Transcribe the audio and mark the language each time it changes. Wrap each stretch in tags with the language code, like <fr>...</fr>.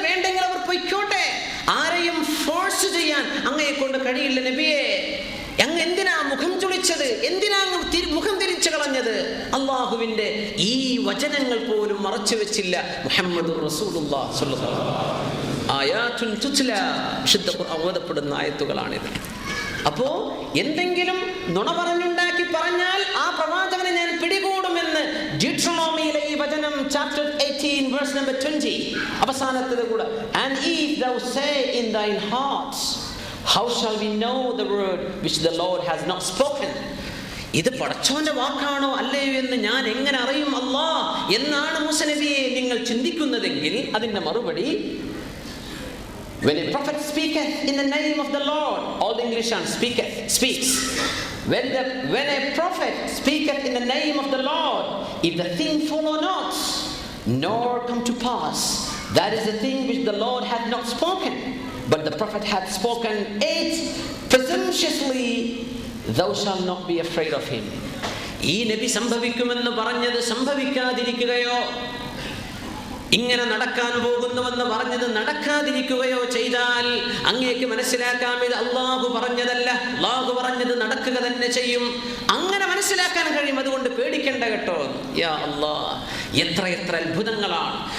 <ml>വേണ്ടെങ്കിൽ അവർ പൊയ്ക്കോട്ടെ. ആരെയും ഫോഴ്സ് ചെയ്യാൻ അങ്ങയെ കൊണ്ട് കഴിയില്ല നബിയെ. അങ്ങ് എന്തിനാ മുഖം ചുളിച്ചത്? എന്തിനാ മുഖം തിരിച്ചു കളഞ്ഞത്? അള്ളാഹുവിന്റെ ഈ വചനങ്ങൾ പോലും മറച്ചു വെച്ചില്ല മുഹമ്മദുർ റസൂലുള്ളാഹി സ്വല്ലല്ലാഹു അലൈഹി വസല്ലം. ആയാത്തുൻ തുത്ല, വിശുദ്ധ ഖുർആൻ ഓതപ്പെടുന്ന ആയത്തുകളാണിത്. അപ്പോ എന്തെങ്കിലും നുണ പറഞ്ഞുണ്ടാക്കി പറഞ്ഞാൽ ആ പ്രവാചകനെ ഞാൻ പിടികൂടുമെന്ന് ഡിയൂട്രോണോമിയിലെ ഈ വചനം ചാപ്റ്റർ 18 verse number 20 അവസാനത്തെ കൂടെ,</ml> <en>and if thou say in thine heart, how shall we know the word which the Lord has not spoken?</en> <ml>ഇത് പടച്ചോന്റെ വാക്കാണോ അല്ലയോ എന്ന് ഞാൻ എങ്ങനെ അറിയും അല്ലാഹ് എന്നാണ് മൂസ നബിയെ നിങ്ങൾ ചിന്തിക്കുന്നതെങ്കിൽ അതിന്റെ മറുപടി,</ml> <en>when a prophet speaketh in the name of the Lord, all the English and speaks. When a prophet speaketh in the name of the Lord, if the thing follow not, nor come to pass, that is the thing which the Lord hath not spoken, but the prophet hath spoken it presumptuously, thou shalt not be afraid of him.</en> <ml>ഈ നബി സംഭവിക്കുമെന്ന് പറഞ്ഞത് സംഭവിക്കാതിരിക്കുകയോ ഇങ്ങനെ നടക്കാൻ പോകുന്നുവെന്ന് പറഞ്ഞത് നടക്കാതിരിക്കുകയോ ചെയ്താൽ അങ്ങേക്ക് മനസ്സിലാക്കാം ഇത് അള്ളാഹു പറഞ്ഞതല്ല, അള്ളാഹു പറഞ്ഞത് നടക്കുക തന്നെ ചെയ്യും. അങ്ങനെ മനസ്സിലാക്കാൻ കഴിയും. അതുകൊണ്ട് പേടിക്കണ്ട കേട്ടോ. യാ അല്ലാഹ്, എത്ര അത്ഭുതങ്ങളാണ്!</ml>